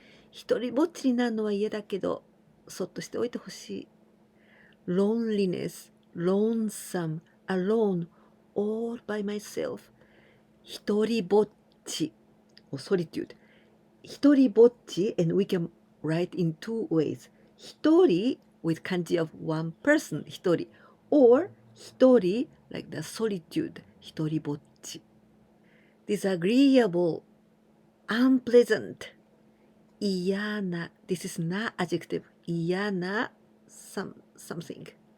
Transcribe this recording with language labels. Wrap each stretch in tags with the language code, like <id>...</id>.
<ja>一人ぼっちになるのは嫌だけど、そっとしておいてほしい。</ja> <en>Loneliness, lonesome, alone, all by myself.</en> <ja>一人ぼっち、solitude.</ja> <en>一人ぼっち and we can write in two ways. 一人 with kanji of one person, 一人 or 一人 like the solitude, 一人ぼっち。 disagreeable, unpleasant, 嫌な this is not adjective, 嫌な something.</en>